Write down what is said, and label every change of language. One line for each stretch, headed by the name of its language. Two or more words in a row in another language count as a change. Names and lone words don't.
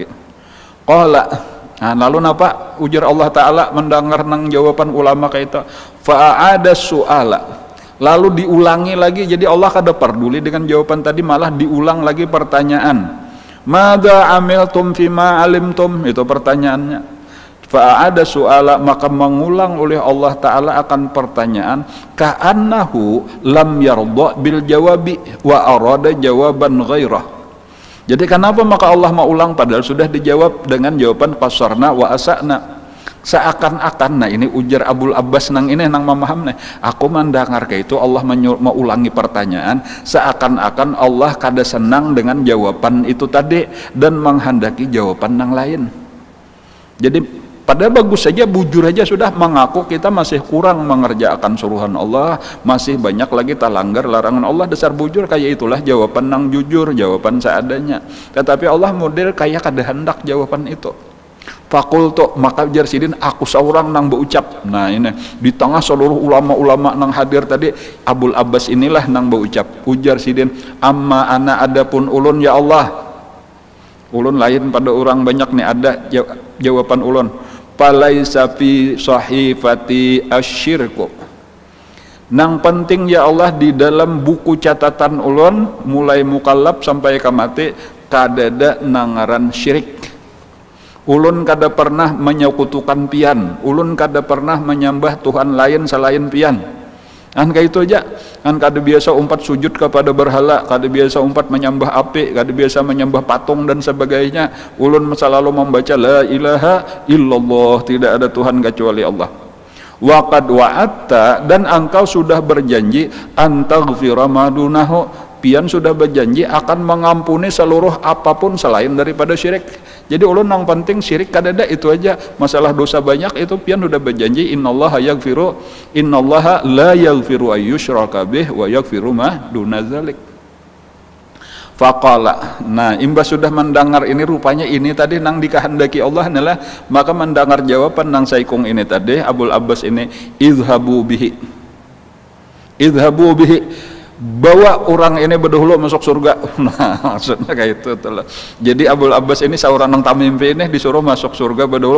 Banjar: Qala, nah lalu napa ujar Allah Ta'ala mendengar nang jawaban ulama kayak itu,
Arabic: فأعاد السؤال,
Banjar: lalu diulangi lagi. Jadi Allah kada peduli dengan jawaban tadi, malah diulang lagi pertanyaan,
Arabic: ماذا عملتم فيما علمتم,
Banjar: itu pertanyaannya.
Arabic: فأعاد السؤال,
Banjar: maka mengulang oleh Allah Ta'ala akan pertanyaan,
Arabic: كأنه لم يرض بالجواب وأراد جوابا غيره.
Banjar: Jadi kenapa maka Allah mau ulang padahal sudah dijawab dengan jawaban
Arabic: قصرنا وأسأنا.
Banjar: Seakan-akan, nah ini ujar Abul Abbas nang ini nang memaham nih, aku mendengar kayak itu Allah mau ulangi pertanyaan, seakan-akan Allah kada senang dengan jawaban itu tadi dan menghendaki jawaban nang lain. Jadi pada bagus saja, bujur aja sudah mengaku kita masih kurang mengerjakan suruhan Allah, masih banyak lagi talanggar larangan Allah, dasar bujur kayak itulah jawaban nang jujur, jawaban seadanya. Tetapi Allah model kayak kada hendak jawaban itu. Fakultu, maka ujar sidin, aku seorang nang berucap. Nah ini di tengah seluruh ulama-ulama nang hadir tadi, Abul Abbas inilah nang berucap. Ujar sidin,
Arabic: أما أنا
Banjar: adapun ulun ya Allah, ulun lain pada orang banyak nih, ada jawaban ulun,
Arabic: فليس في صحيفتي الشرك,
Banjar: nang penting ya Allah di dalam buku catatan ulun mulai mukallaf sampai ke mati kadada nangaran syirik. Ulun kada pernah menyekutukan pian, ulun kada pernah menyembah Tuhan lain selain pian. Kan kayak itu aja, kan kada biasa umpat sujud kepada berhala, kada biasa umpat menyembah api, kada biasa menyembah patung dan sebagainya. Ulun selalu membaca
Arabic: لا إله إلا الله,
Banjar: tidak ada Tuhan kecuali Allah.
Arabic: وقد وعدت,
Banjar: dan engkau sudah berjanji
Arabic: أن تغفر ما دونه,
Banjar: pian sudah berjanji akan mengampuni seluruh apapun selain daripada syirik. Jadi ulun yang penting syirik kadada itu aja, masalah dosa banyak itu pian udah berjanji
Arabic: إن الله لا يغفر أن يشرك به ويغفر ما دون ذلك. فقال,
Banjar: nah imbas sudah mendengar ini, rupanya ini tadi nang dikehendaki Allah adalah, maka mendengar jawaban nang saikung ini tadi Abul Abbas ini,
Arabic: اذهبوا به,
Banjar: bawa orang ini berdahulu masuk surga. Nah maksudnya kayak itu telah. Jadi Abul Abbas ini seorang nang tamimpi ini disuruh masuk surga berdahulu.